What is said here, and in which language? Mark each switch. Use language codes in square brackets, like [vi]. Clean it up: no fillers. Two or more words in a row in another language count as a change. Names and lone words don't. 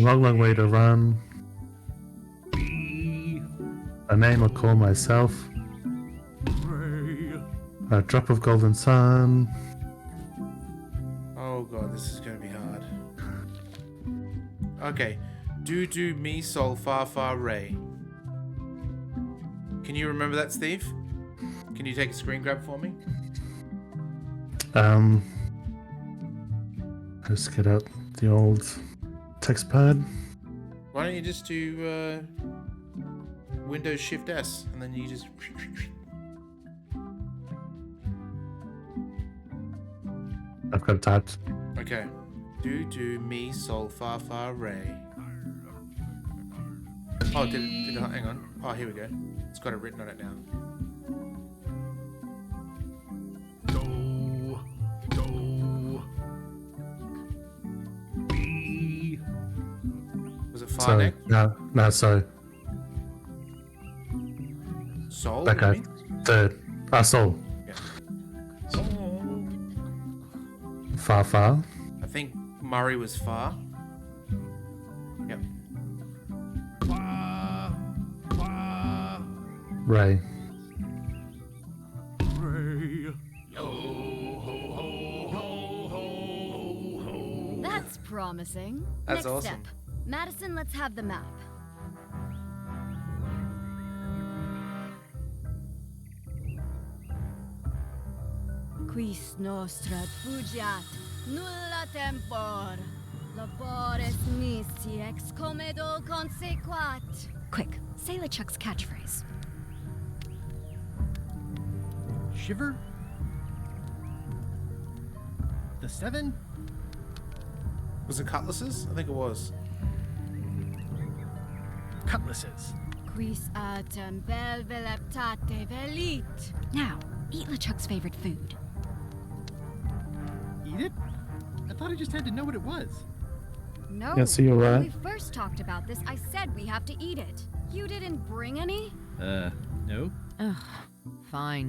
[en] A long, long way to run. A name I'll call myself. A drop of golden sun. Oh god, this is gonna be Okay. Do mi sol fa fa re. Can you remember that, Steve? Can you take a screen grab for me? Just get out the old text pad. Why don't you just do Windows Shift S and then you just. I've got it typed. Okay. Do mi sol fa fa re. Oh, did it? Hang on. Oh, here we go. It's got it written on it now. Do. B. Was it fa So, next? no, so. Sol? That you guy. mean? Third. Sol. Yeah. Far, far. I think Murray was far. Yep. Fa. Fa. Ray. Ray. Yo ho ho ho ho ho. That's promising. That's Next awesome. step. Madison, let's have the map. [la] Quis nostra fugiat, nulla tempor. Labores nisi ex comedo consequat. [en] Quick, say LeChuck's catchphrase. Shiver? The 7? Was it cutlasses? I think it was. Cutlasses. [la] Quis autem bel veleptate velit. [en] Now, eat LeChuck's favorite food. Eat it? I thought I just had to know what it was. No. Yeah, so you're When right. we first talked about this, I said we have to eat it. You didn't bring any? No. Ugh, fine.